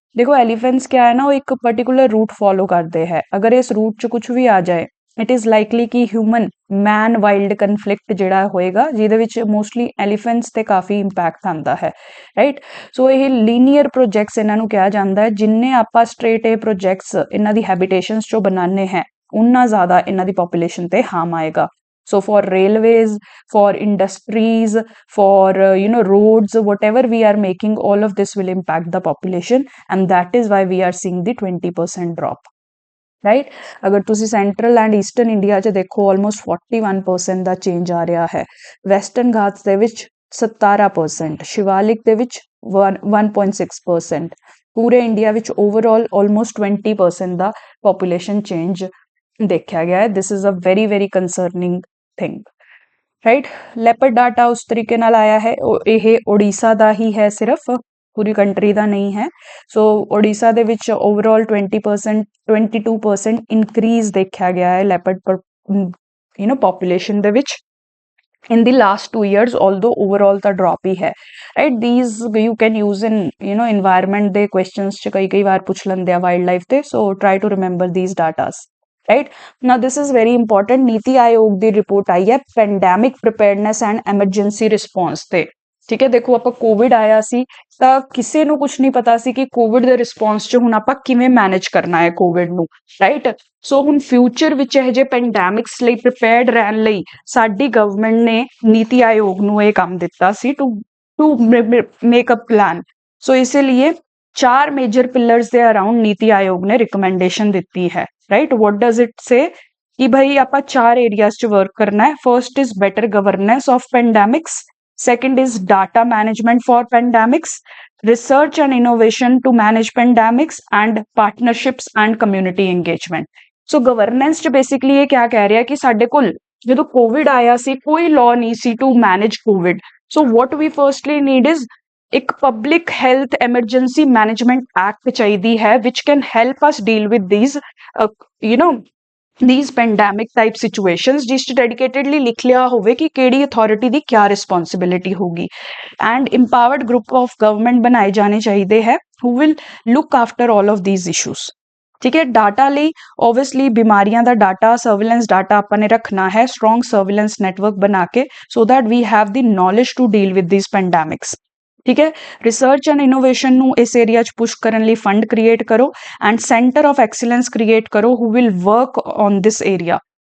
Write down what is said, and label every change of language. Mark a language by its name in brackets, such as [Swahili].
[Punjabi] ਦੇਖੋ ਐਲੀਫੈਂਟਸ ਕਿਆ ਹੈ ਨਾ, ਉਹ ਇੱਕ ਪਰਟੀਕੂਲਰ ਰੂਟ ਫੋਲੋ ਕਰਦੇ ਹੈ, ਅਗਰ ਇਸ ਰੂਟ 'ਚ ਕੁਝ ਵੀ ਆ ਜਾਏ [English] it is likely [Punjabi] ਕਿ ਹਿਊਮਨ ਮੈਨ ਵਾਈਲਡ ਕਨਫਲਿਕਟ ਜਿਹੜਾ ਹੋਏਗਾ, ਜਿਹਦੇ ਵਿੱਚ ਮੋਸਟਲੀ ਐਲੀਫੈਂਟਸ ਤੇ ਕਾਫੀ ਇੰਪੈਕਟ ਆਉਂਦਾ ਹੈ, ਰਾਈਟ। ਸੋ ਇਹ ਲੀਨੀਅਰ ਪ੍ਰੋਜੈਕਟਸ ਇਹਨਾਂ ਨੂੰ ਕਿਹਾ ਜਾਂਦਾ ਹੈ। ਜਿੰਨੇ ਆਪਾਂ ਸਟ੍ਰੇਟ ਇਹ ਪ੍ਰੋਜੈਕਟਸ ਇਹਨਾਂ ਦੀ ਹੈਬਿਟੇਸ਼ਨਸ 'ਚੋਂ ਬਣਾਉਂਦੇ ਹੈ ਉਨਾ ਜ਼ਿਆਦਾ ਇਹਨਾਂ ਦੀ ਪੋਪੂਲੇਸ਼ਨ ਤੇ ਹਾਰਮ ਆਏਗਾ। [English] So for railways, for industries, for roads, whatever we are making, all of this will impact the population, and that is why we are seeing the 20% drop, [Punjabi] right. ਅਗਰ ਤੁਸੀਂ ਸੈਂਟਰਲ ਐਂਡ ਈਸਟਰਨ ਇੰਡੀਆ 'ਚ ਦੇਖੋ almost 41% ਦਾ change ਆ ਰਿਹਾ ਹੈ। Western Ghats ਦੇ ਵਿੱਚ 17%, ਸ਼ਿਵਾਲਿਕ ਦੇ ਵਿੱਚ 1.6%, ਪੂਰੇ ਇੰਡੀਆ ਵਿੱਚ ਓਵਰਆਲ ਆਲਮੋਸਟ 20% ਦਾ ਪੋਪੂਲੇਸ਼ਨ ਚੇਂਜ ਦੇਖਿਆ ਗਿਆ ਹੈ। [English] This is a very very concerning thing, right. [Punjabi] Leopard data ਉਸ ਤਰੀਕੇ ਨਾਲ ਆਇਆ ਹੈ, ਇਹ ਉੜੀਸਾ ਦਾ ਹੀ ਹੈ, ਸਿਰਫ ਪੂਰੀ ਕੰਟਰੀ ਦਾ ਨਹੀਂ ਹੈ। ਸੋ ਉੜੀਸਾ ਦੇ ਵਿੱਚ ਓਵਰਆਲ 22% ਇਨਕਰੀਜ਼ ਦੇਖਿਆ ਗਿਆ ਹੈ ਲੈਪਰਡ ਪੋਪੂਲੇਸ਼ਨ ਦੇ ਵਿੱਚ [English] in the last 2 years, although overall the drop [Punjabi] ਹੀ ਹੈ, right। [English] these you can use in environment ਦੇ questions [Punjabi] ਚ ਕਈ ਵਾਰ ਪੁੱਛ ਲੈਂਦੇ ਆ ਵਾਈਲਡ ਲਾਈਫ ਤੇ, [English] so try to remember these datas, right। now this is very important, [Punjabi] ਨੀਤੀ ਆਯੋਗ ਦੀ ਰਿਪੋਰਟ ਆਈ ਹੈ pandemic preparedness and emergency response ਤੇ, ਠੀਕ ਹੈ। ਦੇਖੋ ਆਪਾਂ ਕੋਵਿਡ ਆਇਆ ਸੀ ਤਾਂ ਕਿਸੇ ਨੂੰ ਕੁਝ ਨਹੀਂ ਪਤਾ ਸੀ ਕਿ ਕੋਵਿਡ ਦੇ ਰਿਸਪੌਂਸ 'ਚ ਹੁਣ ਆਪਾਂ ਕਿਵੇਂ ਮੈਨੇਜ ਕਰਨਾ ਹੈ ਕੋਵਿਡ ਨੂੰ, ਰਾਈਟ। ਸੋ ਹੁਣ ਫਿਊਚਰ ਵਿੱਚ ਇਹ ਜਿਹੇ ਪੈਂਡੈਮਿਕਸ ਲਈ ਪ੍ਰੀਪੇਅਰਡ ਰਹਿਣ ਲਈ ਸਾਡੀ ਗਵਰਨਮੈਂਟ ਨੇ ਨੀਤੀ ਆਯੋਗ ਨੂੰ ਇਹ ਕੰਮ ਦਿੱਤਾ ਸੀ [English] To make a plan. [Punjabi] ਸੋ ਇਸੇ ਲਈ 4 ਮੇਜਰ ਪਿਲਰਸ ਦੇ ਅਰਾਊਂਡ ਨੀਤੀ ਆਯੋਗ ਨੇ ਰਿਕਮੈਂਡੇਸ਼ਨ ਦਿੱਤੀ ਹੈ, ਰਾਈਟ। [English] what does it say [Punjabi] ਕਿ ਭਾਈ ਆਪਾਂ 4 ਏਰੀਆਜ਼ 'ਚ ਵਰਕ ਕਰਨਾ ਹੈ। [English] First is better governance of pandemics, second is data management for pandemics, research and innovation to manage pandemics, and partnerships and community engagement. So governance ਚ basically [Punjabi] ਇਹ ਕਿਆ ਕਹਿ ਰਿਹਾ ਕਿ ਸਾਡੇ ਕੋਲ ਜਦੋਂ ਕੋਵਿਡ ਆਇਆ ਸੀ [English] ਕੋਈ law ਨਹੀਂ ਸੀ to manage covid, so what we firstly need is ਇੱਕ public health emergency management act [Punjabi] ਚਾਹੀਦੀ ਹੈ [English] which can help us deal with these these pandemic type situations [Punjabi] ਜਿਸ 'ਚ ਡੈਡੀਕੇਟਡਲੀ ਲਿਖ ਲਿਆ ਹੋਵੇ ਕਿ ਕਿਹੜੀ ਅਥਾਰਟੀ ਦੀ ਕਿਆ ਰਿਸਪੌਂਸਿਬਿਲਿਟੀ ਹੋਗੀ and empowered group of government ਬਣਾਏ ਜਾਣੇ ਚਾਹੀਦੇ ਹੈ [English] who will look after all of these issues [Punjabi] ਠੀਕ ਹੈ ਡਾਟਾ ਲਈ ਓਬਵੀਅਸਲੀ ਬਿਮਾਰੀਆਂ ਦਾ ਡਾਟਾ ਸਰਵੇਲੈਂਸ ਡਾਟਾ ਆਪਾਂ ਨੇ ਰੱਖਣਾ ਹੈ ਸਟਰੋਂਗ ਸਰਵੇਲੈਂਸ ਨੈਟਵਰਕ ਬਣਾ ਕੇ [English] so that we have the knowledge to deal with these pandemics [Punjabi] ਠੀਕ ਹੈ ਰਿਸਰਚ ਐਂਡ ਇਨੋਵੇਸ਼ਨ ਨੂੰ ਇਸ ਏਰੀਆ 'ਚ ਪੁਸ਼ ਕਰਨ ਲਈ ਫੰਡ ਕ੍ਰੀਏਟ ਕਰੋ and centre of excellence create ਕਰੋ [English] who will work on this area